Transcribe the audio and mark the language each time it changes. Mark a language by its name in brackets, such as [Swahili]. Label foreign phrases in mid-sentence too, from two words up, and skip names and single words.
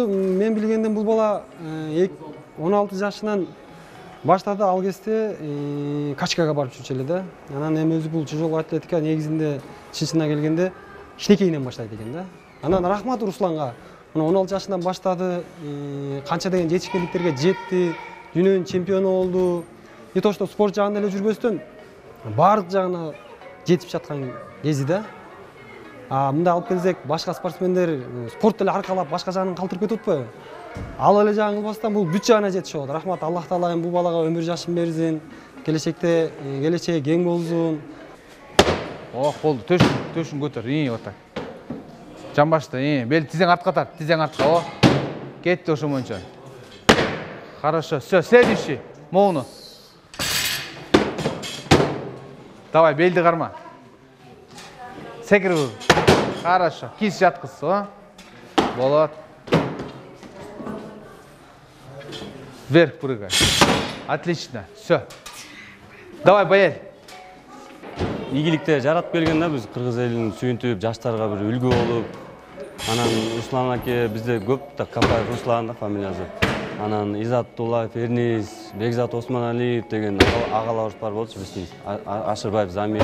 [Kyrgyz] Мен билгенден бул бала 16 жашынан баштады, ал кезде качкага барып жүрчү эле да. Анан эми өзү бул [Russian] тяжелый атлетика [Kyrgyz] негизинде чынына келгенде кичинекейинен баштайт экен да. Анан рахмат Русланга. 16 жашынан баштады, канча деген жетишкендиктерге жетти, дүйнөнүн чемпиону болду. [Russian] И то, что [Kyrgyz] спорт жагында эле жүрбөстөн баардык жагына жетип жаткан кези да. Мында алып келсек, башка спортсмендер спорт эле аркалап, башка жагын калтырып кетип атпайбы? Ал эле жагын кылбастан бул бүт жагына жетишип атат. Рахмат, Аллах Таала бул балага өмүр жашын берсин, келечеги кең болсун. Болду, төшүн көтөр, [Russian] вот так. [Kyrgyz] Жамбашты, бел тизең артка тарт, тизең артка, кетти ошо боюнча. [Russian] Хорошо, все, следующий, [Kyrgyz] моуну. Давай, белди карма. Секирип. Хорошо, киз жаткыз, болот. [Russian] Вверх прыгай. Отлично, все. Давай, [Kyrgyz] Баял. Ийгиликте жаратып келген да, биз кыргыз элин сүйүнтүп, жаштарга бир үлгү болуп. Анан Руслан аке бизде көп да, Капаев Руслан да фамилиясы. Анан Изаттуллаев Эрнис, Бекзат Осмоналиев деген агаларыбыз бар болчу биздин, Ашырбаев Замир.